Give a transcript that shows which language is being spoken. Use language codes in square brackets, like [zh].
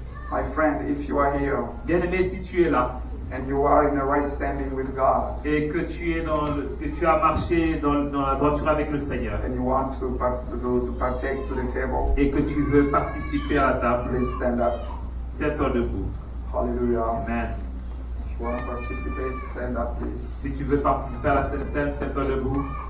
[en] My friend, if you are here [fr] Bien-aimé, si tu es là [en] and you are in the right standing with God [fr] et que tu es que tu as marché dans la droiture avec le Seigneur [en] and you want to partake to the table, [fr] et que tu veux participer à la table, [en] please stand up. [fr] tiens-toi debout. [en] Hallelujah. Amen. If you want to participate, stand up, please. [fr] Si tu veux participer à la Sainte Seine, tiens-toi debout.